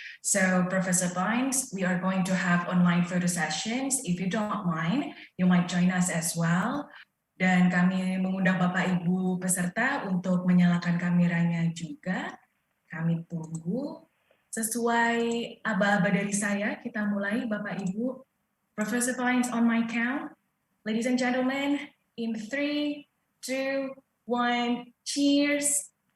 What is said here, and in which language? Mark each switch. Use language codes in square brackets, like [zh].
[en] So, Professor Pines, we are going to have online photo sessions. If you don't mind, you might join us as well. [id] Dan kami mengundang Bapak Ibu peserta untuk menyalakan kameranya juga. Kami tunggu. Sesuai aba-aba dari saya, kita mulai Bapak Ibu. [en] Professor Pines, on my count. Ladies and gentlemen, in 3, 2, 1, cheers.